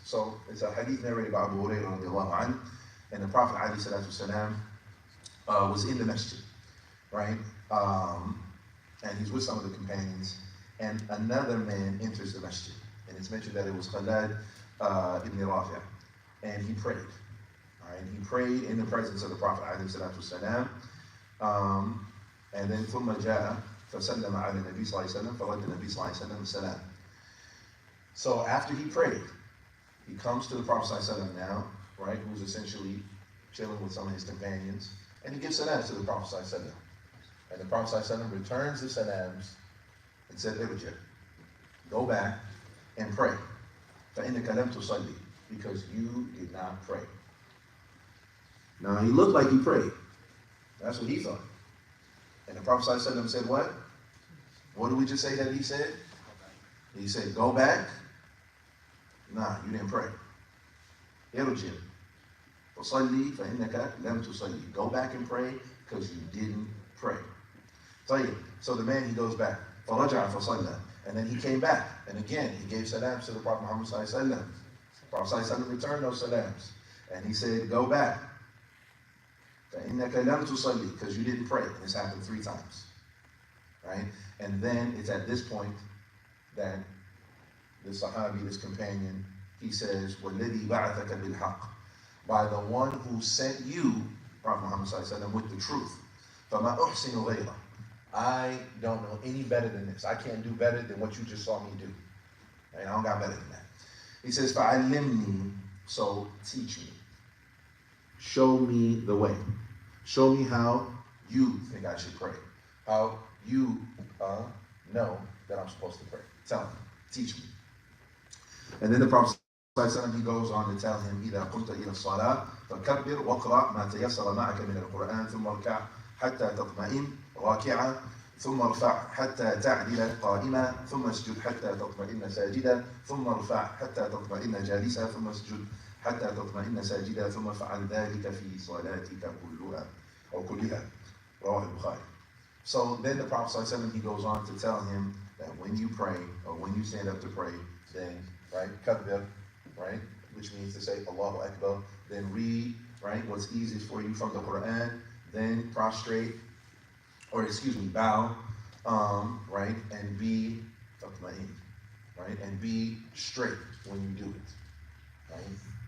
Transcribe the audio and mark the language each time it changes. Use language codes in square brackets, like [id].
[en] So it's a hadith narrated by Abu Hurairah radiallahu anhu, and the Prophet ﷺ was in the masjid, right? And he's with some of the companions, and another man enters the masjid, and it's mentioned that it was Khalad ibn Rafi', and he prayed. All right, he prayed in the presence of the Prophet ﷺ, and then [ar] ثم جاء فسلم على النبي صلى الله عليه وسلم فرد النبي صلى الله عليه وسلم السلام. [en] So after he prayed, he comes to the Prophet ﷺ now, right, who's essentially chilling with some of his companions, and he gives salams to the Prophet ﷺ. And the Prophet ﷺ returns the salams and said, Irja, go back and pray. [ar] فَإِنَّكَ لَمْ تُصَلِّ, [en] because you did not pray. Now he looked like he prayed. That's what he thought. And the Prophet ﷺ said what? What did we just say that he said? He said, go back. Nah, you didn't pray. [ar] Irji, فَصَلِّ فَإِنَّكَ لَمْ تُصَلِّ. [en] Go back and pray because you didn't pray. So the man, he goes back. [ar] فَرَجَعَ فَصَلَّى. [en] And then he came back. And again, he gave salams to the Prophet Muhammad ﷺ. The Prophet ﷺ returned those salams. And he said, go back. [ar] فَإِنَّكَ لَمْ تُصَلِّ, [en] because you didn't pray. And this happened 3 times. Right? And then it's at this point that the Sahabi, this companion, he says, [ar] وَالَّذِي بَعَثَكَ بِالْحَقِّ, [en] by the one who sent you, Prophet Muhammad ﷺ, with the truth. [ar] فَمَا أُحْسِنُ غَيْرَهُ, [en] I don't know any better than this. I can't do better than what you just saw me do. Right? I don't got better than that. He says, [ar] فَعَلِّمْنِي, [en] so teach me. Show me the way. Show me how you think I should pray. How you know that I'm supposed to pray. Tell me. Teach me. And then the Prophet ﷺ, he goes on to tell him, [ar] إِذَا قُمْتَ إِلَى الصَّلَاةِ فَكَبِّرْ وَاقْرَأْ مَا تَيَسَّرَ مَعَكَ مِنَ الْقُرْآنِ ثُمَّ ارْكَعْ حَتَّى تَطْمَئِنَّ رَاكِعًا ثم ارفع حتى تعدل قائما ثم اسجد حتى تطمئن ساجدا ثم ارفع حتى تطمئن جالسا ثم اسجد حتى تطمئن ساجدا ثم افعل ذلك في صلاتك كلها أو كلها. رواه البخاري. [en] So then the Prophet ﷺ, he goes on to tell him that when you pray or when you stand up to pray, then, right, kabbir, right, which means to say Allahu Akbar, then read, right, what's easiest for you from the Quran, then prostrate, or excuse me, bow, right, and be right, and be straight when you do it, right.